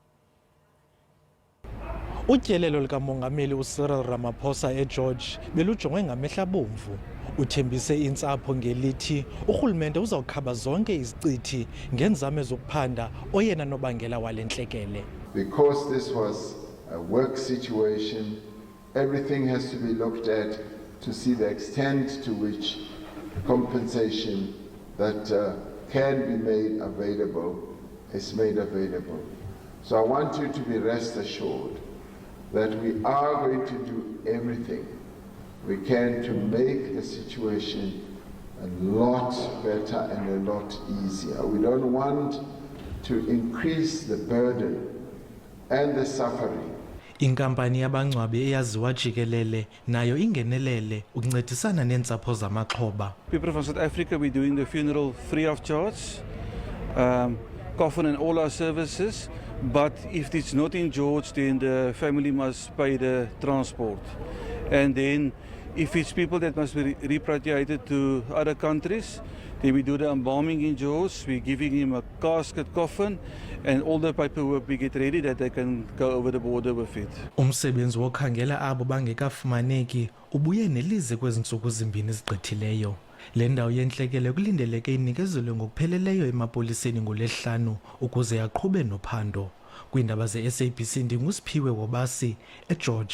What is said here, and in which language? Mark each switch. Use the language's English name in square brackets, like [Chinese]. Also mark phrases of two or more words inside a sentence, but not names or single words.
[Xhosa] Utyelelo likamongameli uCyril Ramaphosa eGeorge belujongwe ngamehla bomvu. Uthembise intsapho ngelithi urhulumente uzawukhaba zonke izicithi ngenzame zokuphanda oyena nobangela wale ntlekele. [English] Because this was a work situation, everything has to be looked at to see the extent to which compensation that can be made available is made available. So I want you to be rest assured that we are going to do everything we can to make the situation a lot better and a lot easier. We don't want to increase the burden and the suffering. [Xhosa] Inkampani yabangcwabi eyaziwa jikelele nayo ingenelele ukuncedisana neentsapho zamaxhoba. [English] People from South Africa, we're doing the funeral free of charge, coffin and all our services. But if it's not in George, then the family must pay the transport. And then if it's people that must be repatriated to other countries, then we do the embalming in George. We're giving him a casket coffin and all the paperwork we get ready that they can go over the border with it. [Xhosa] Umsebenzi wokhangela abo bangekafumaneki ubuye nelize kwezi ntsuku zimbini zigqithileyo. Le ndawo yentlekele kulindeleke inikezelwe ngokupheleleyo emapoliseni ngoLwesihlanu ukuze aqhube nophando. Kwiindaba ze-SABC ndinguSiphiwe Wobasi eGeorge.